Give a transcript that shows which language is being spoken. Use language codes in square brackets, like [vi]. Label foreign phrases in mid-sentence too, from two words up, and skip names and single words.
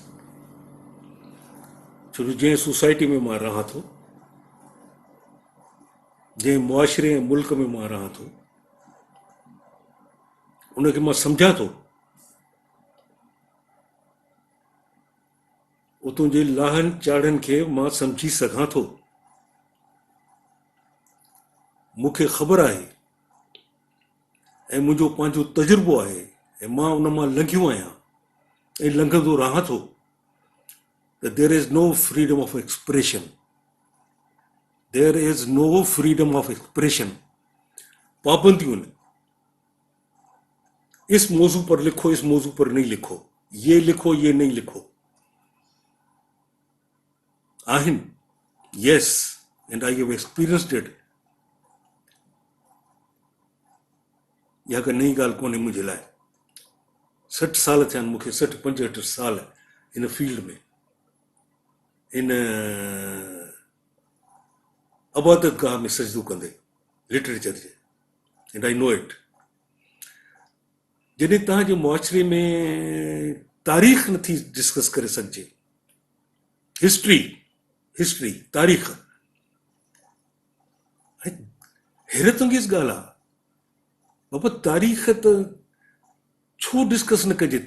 [sd] छो जो जंहिं सोसाइटी में मां रहां थो, जंहिं मुआशिरे ऐं मुल्क में मां रहां थो, उनखे मां सम्झां थो, उतों जे लाहन चाढ़नि खे मां सम्झी सघां थो. मूंखे ख़बर आहे ऐं मुंहिंजो पंहिंजो तजुर्बो आहे ऐं मां उन मां लंघियो आहियां ऐं लंघंदो रहां थो [en] that there is no freedom of expression. There is no freedom of expression. [ur] پابندیوں نے اس موضوع پر لکھو، اس موضوع پر نہیں لکھو، یہ لکھو، یہ نہیں لکھو. [sd] आहिन, [en] yes, and I have experienced it. [sd] या का नई ॻाल्हि कोन्हे मुंहिंजे लाइ. 60 साल थिया आहिनि मूंखे, 60-65 साल हिन फील्ड में, हिन अबादत गाह में सजदो कंदे लिटरेचर जे. [en] And I know it. [sd] जॾहिं तव्हांजे मुआशिरे में तारीख़ नथी डिस्कस करे सघिजे, हिस्ट्री तारीख़, हैरत अंगेज़ ॻाल्हि आहे. बाबा तारीख़ त छो डिस्कस न कजे?